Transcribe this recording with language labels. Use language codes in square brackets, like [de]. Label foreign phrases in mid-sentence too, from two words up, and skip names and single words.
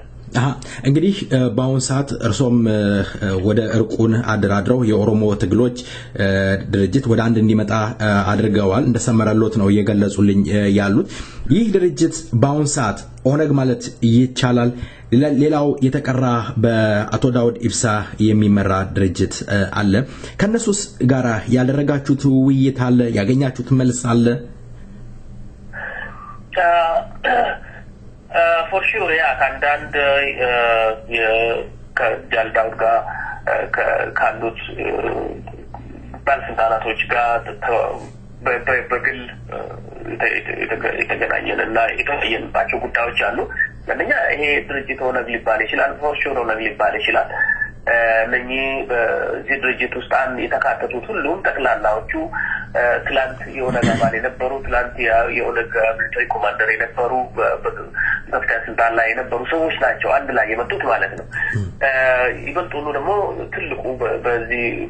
[am] እንግዲህ በአሁን ሰዓት እርሶም ወደ እርቁን አደራድረው የኦሮሞ ትግሎች ድርጅት ወደ አንድ እንዲመጣ አድርገዋል እንደሰመረሎት ነው እየገለጹልኝ ያሉት ይህ ድርጅት በአሁን ሰዓት ኦነግ ማለት ይቻላል ሌላው የተቀራ በአቶ ዳውድ ኢብሳ የሚመራ ድርጅት አለ ከነሱስ ጋራ ያደረጋችሁት ውይይት አለ ያገኛችሁት መልስ አለ [en] for sure yeah [am] ከአንዳንድ ከጃልዳውድ ጋር ካሉት ባለስልጣናቶች ጋር በግል የተገናኘንና የተወያየንባቸው ጉዳዮች አሉ አንደኛ ይሄ ድርጅት ኦነግ ሊባል ይችላል [en] for sure [am] ኦነግ ሊባል ይችላል እነኚህ በዚህ ድርጅት ውስጥ የተካተቱት ሁሉም ጠቅላላዎቹ ትላንት የኦነግ አባል የነበሩ ትላንት የኦነግ [en] military commander [am] የነበሩ በከፍተኛ ስልጣን ላይ የነበሩ ሰዎች ናቸው አንድ ላይ የመጡት ማለት ነው ይበልጡኑ ደግሞ ትልቁ በዚህ